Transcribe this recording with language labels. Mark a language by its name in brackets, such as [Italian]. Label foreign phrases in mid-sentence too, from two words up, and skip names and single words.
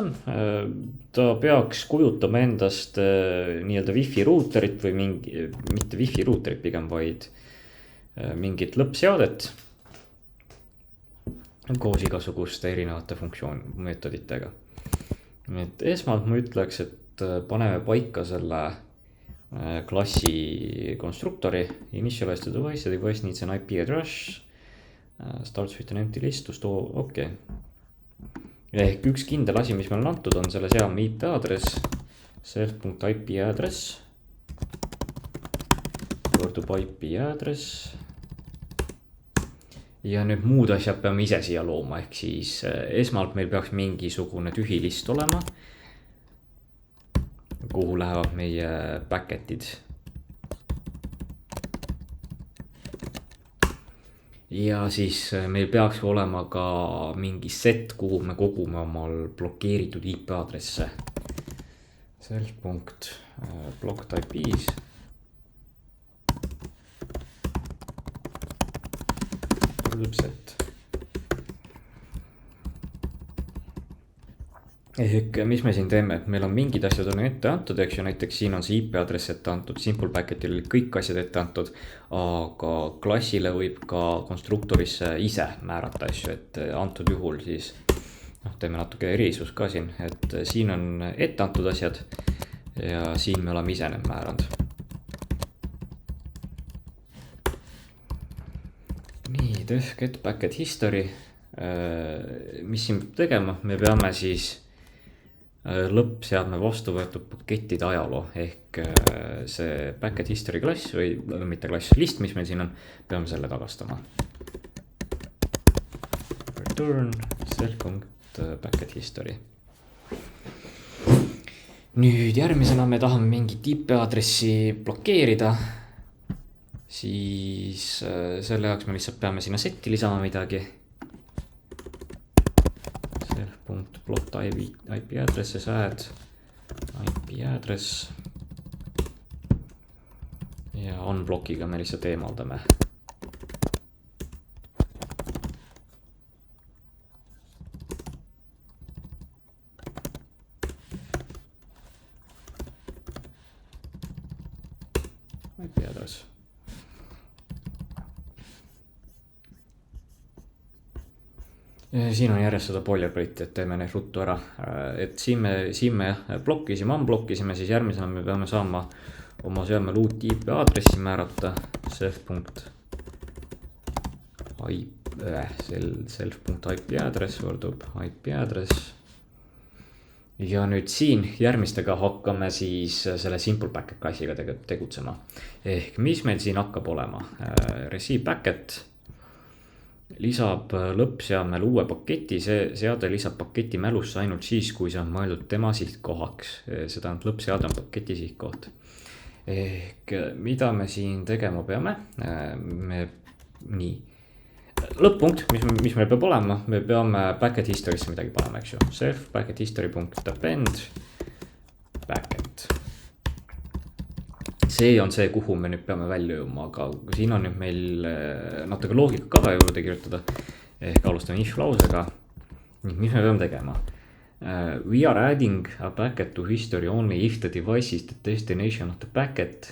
[Estonian] Ta peaks kujutama endast nii-öelda wifi ruuterit või mitte wifi ruuterit pigem, vaid mingit lõppseadet koos igasuguste erinevate meetoditega. Et esmalt ma ütleks, et paneme paika selle klassi konstruktori, [English] initialize the device, device needs an IP address, starts with an empty list to store, [Estonian] okei. Ehk üks kindel asi, mis meil on antud, on selle seame [English] IP address, self.IP address [Estonian] võrdub [English] IP address. [Estonian] Ja nüüd muud asjad peame ise siia looma, ehk siis esmalt meil peaks mingisugune tühi list olema, kuhu lähevad meie packetid. Ja siis meil peaks olema ka mingi set, kuhu me kogume omal blokeeritud IP aadresse. [English] Self.blocked IPs. Set. [Estonian] Ehk mis me siin teeme, et meil on mingid asjad on ette antud, eks ju, näiteks siin on see IP aadress ette antud, [English] simple packetil [Estonian] oli kõik asjad ette antud, aga klassile võib ka konstruktorisse ise määrata asju, et antud juhul siis teeme natuke erisus ka siin, et siin on ette antud asjad ja siin me oleme ise need määranud. Nii, [English] def get packet history, [Estonian] mis siin peab tegema, me peame siis lõppseadme vastu võetud pakettide ajaloo ehk see [English] packet history [Estonian] klass või mitte klass, list, mis meil siin on, peame selle tagastama. [English] Return self.packet history. [Estonian] Nüüd järgmisena me tahame mingit IP aadressi blokeerida. siis selle jaoks me lihtsalt peame sinna setti lisama midagi. [English] Self.plot IP addresses add IP address. [Estonian] Ja onblockiga me lihtsalt eemaldame. IP address. Siin on järjest seda boilerplate'i, et teeme need ruttu ära. Et siin me blokkisime, unblokkisime, siis järgmisena me peame saama oma seadmel uut IP aadressi määrata. Self. [English] IP address [Estonian] võrdub IP address. Ja nüüd siin järgmistega hakkame siis selle [English] simple packet [Estonian] klassiga tegutsema. Ehk mis meil siin hakkab olema? [English] Receive packet [Estonian] lisab lõppseadmel uue paketi, see seade lisab paketi mälusse ainult siis, kui see on mõeldud tema sihtkohaks. Seda on lõppseade on paketi sihtkoht. Ehk mida me siin tegema peame? Nii. Lõpp-punkt, mis meil peab olema, me peame [English] packet history'sse [Estonian] midagi panema, eks ju. [English] Self packet history.append packet. [Estonian] See on see, kuhu me nüüd peame välja jõudma, aga siin on nüüd meil natuke loogika ka juurde kirjutada. Ehk alustame if lausega. Mis me peame tegema? [English] We are adding a packet to history only if the device is the destination of the packet.